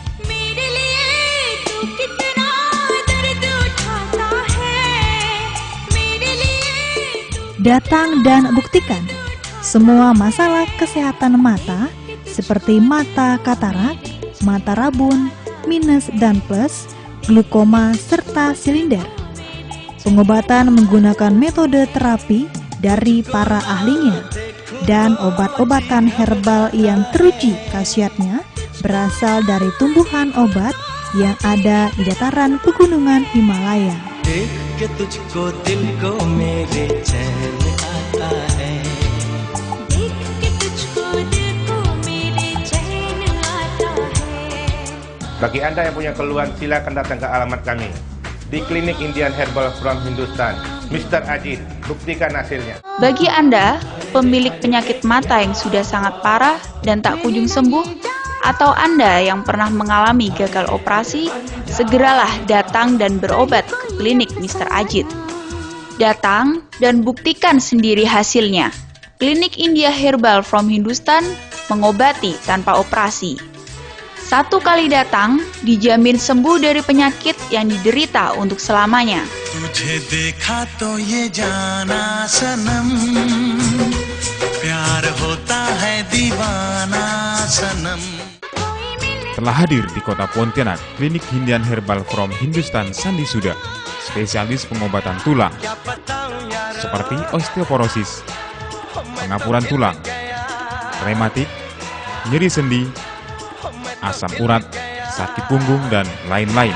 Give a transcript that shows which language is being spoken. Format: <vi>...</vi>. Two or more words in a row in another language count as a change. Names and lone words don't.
<id>Datang dan buktikan semua masalah kesehatan mata seperti mata katarak, mata rabun, minus dan plus, glukoma, serta silinder. Pengobatan menggunakan metode terapi dari para ahlinya dan obat-obatan herbal yang teruji khasiatnya berasal dari tumbuhan obat yang ada di dataran pegunungan Himalaya.</id> <hi>देख के तुझको दिल को मेरे चैन आता है देख के तुझको दिल को मेरे चैन आता है.</hi> <id>Bagi Anda yang punya keluhan, silakan datang ke alamat kami di klinik Indian Herbal from Hindustan, Mr. Ajit. Buktikan hasilnya. Bagi Anda, pemilik penyakit mata yang sudah sangat parah dan tak kunjung sembuh, atau Anda yang pernah mengalami gagal operasi, segeralah datang dan berobat ke klinik Mr. Ajit. Datang dan buktikan sendiri hasilnya. Klinik India Herbal from Hindustan mengobati tanpa operasi. Satu kali datang, dijamin sembuh dari penyakit yang diderita untuk selamanya.</id> <hi>तुझे देखा तो ये जाना सनम प्यार होता है दीवाना सनम.</hi> <id>Telah hadir di kota Pontianak, klinik Hindian Herbal from Hindustan Sandi Suda, spesialis pengobatan tulang, seperti osteoporosis, pengapuran tulang, rematik, nyeri sendi, asam urat, sakit punggung, dan lain-lain.</id>